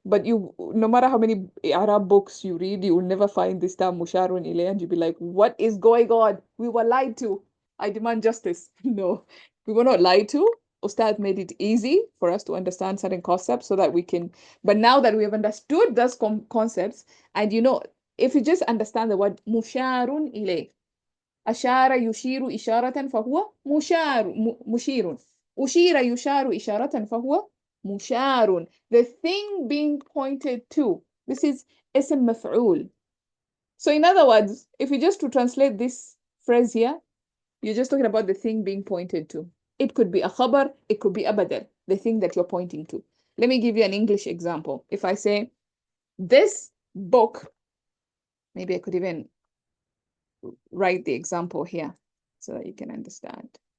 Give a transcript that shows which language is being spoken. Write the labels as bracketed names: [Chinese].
[English] But no matter how many Arab books you read, you will never find this term musharun ilay, and you'll be like, what is going on? We were lied to. I demand justice. No, we were not lied to. Ustad made it easy for us to understand certain concepts so that we can, but now that we have understood those concepts, and you know, if you just understand the word musharun ilay, [Arabic] أشار يشير إشارة فهو مشير. أشير يشار إشارة فهو مشار. [English] The thing being pointed to. This is اسم مفعول. So in other words, if you just to translate this phrase here, you're just talking about the thing being pointed to. It could be a khabar, it could be a badal, the thing that you're pointing to. Let me give you an English example. If I say, this book, maybe I could even write the example here so that you can understand.